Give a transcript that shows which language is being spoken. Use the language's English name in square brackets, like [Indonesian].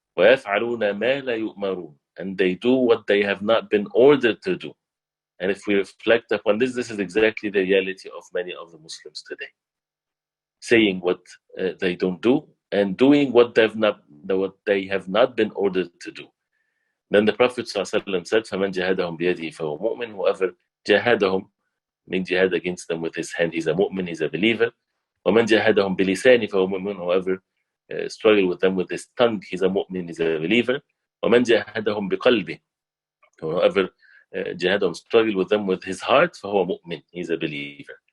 [Arabic] وَيَفْعَلُونَ مَا لَا يُؤْمَرُونَ, [English] and they do what they have not been ordered to do. And if we reflect upon this, this is exactly the reality of many of the Muslims today. Saying what they don't do, and doing what they have not been ordered to do. Then the Prophet ﷺ said, [Arabic] فَمَنْ جَهَدَهُمْ بِيَدِهِ فَهُوَ مُؤْمِنٌ. [English] Whoever jahadahum, means jihad against them with his hand, he's a mu'min, he's a believer. [Arabic] وَمَنْ جَهَدَهُمْ بِلِسَانِ فَهُوَ مُؤْمِنٌ. [English] Whoever struggle with them with his tongue, he's a mu'min, he's a believer. [Arabic] وَمَنْ جَهَدَهُمْ بِقَلْبِهِ. [English] Whoever jahadahum, struggle with them with his heart, [Arabic] فَهُوَ مُؤْمِن, [English] he's a believer.